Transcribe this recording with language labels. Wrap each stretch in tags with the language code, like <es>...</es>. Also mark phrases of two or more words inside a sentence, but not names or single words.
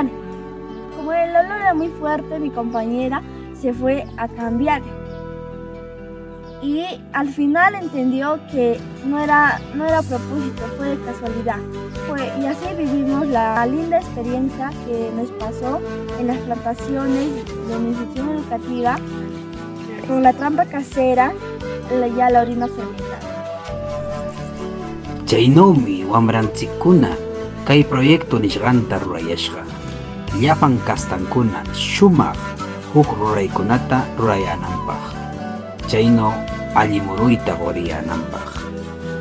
<es>Como el olor era muy fuerte, mi compañera se fue a cambiar y al final entendió que no era a propósito, fue de casualidad. Y así vivimos la linda experiencia que nos pasó en las plantaciones de mi institución educativa con la trampa casera, ya la orina fermentada.</es> <qu>Chaynawmi wamranchikkuna kay proyecto nishqanta rurayashqa. Llapan kastankuna shumaq huk ruraykunata rurayananpaq. Chayno alli muruyta quriyananpaq.</qu>